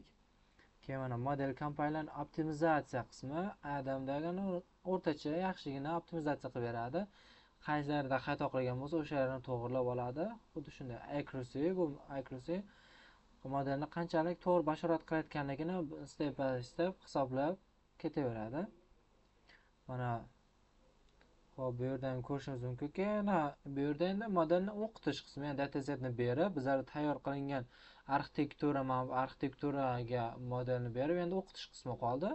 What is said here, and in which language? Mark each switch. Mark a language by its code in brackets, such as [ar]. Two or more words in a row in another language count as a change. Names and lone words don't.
[uz] Keyin mana model compiler optimizatsiya qismi Adamdagi o'rtacha yaxshigina optimizatsiya qilib beradi. Qaysi yerda xato qilgan bo'lsa, o'sha yerni to'g'rilab oladi. Xuddi shunday accuracy modelni qanchalik to'g'ri bashorat qilayotganligini [en] step by step [uz] hisoblab ketaveradi. Mana hop, bu yerdan ko'rishimiz mumkinki, bu yerda endi modelni o'qitish qismi, ya'ni datasetni berib, bizlar tayyor qilingan arxitekturaga modelni berib, endi o'qitish qismi qoldi.